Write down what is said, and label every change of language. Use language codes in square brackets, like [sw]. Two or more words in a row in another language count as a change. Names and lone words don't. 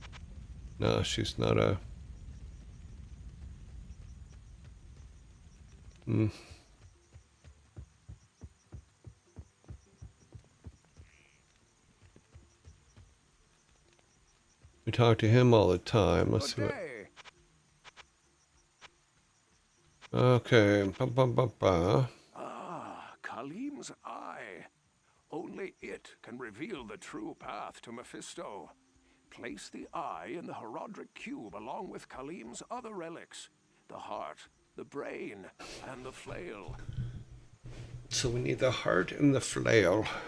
[en] No, she's not a... Hmm. We talk to him all the time. Let's see what... Okay. Ba, ba, ba, ba. Ah, Khalim's eye. Only it can reveal the true path to Mephisto. Place the eye in the Herodric cube along with Khalim's other relics. The heart, the brain, and the flail. So we need the heart and the flail.